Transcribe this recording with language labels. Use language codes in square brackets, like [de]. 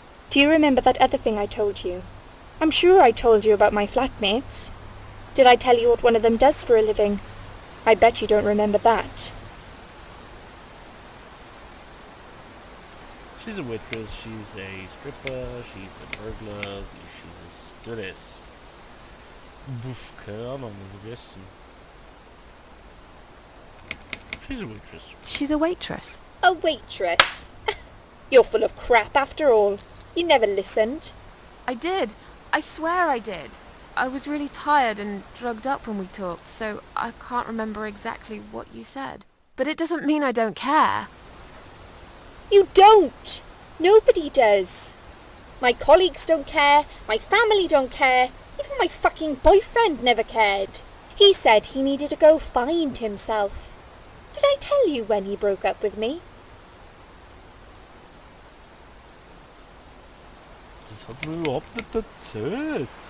[en] Do you remember that other thing I told you? I'm sure I told you about my flatmates. Did I tell you what one of them does for a living? I bet you don't remember that. She's a waitress, she's a stripper, she's a burglar, she's a stewardess. [de] Buff, keine Ahnung, vergessen. [en] She's a waitress. She's a waitress. A waitress? You're full of crap after all. You never listened. I did. I swear I did. I was really tired and drugged up when we talked, so I can't remember exactly what you said. But it doesn't mean I don't care. You don't! Nobody does. My colleagues don't care, my family don't care, even my fucking boyfriend never cared. He said he needed to go find himself. Did I tell you when he broke up with me? [de] Das hat sie mir überhaupt nicht erzählt.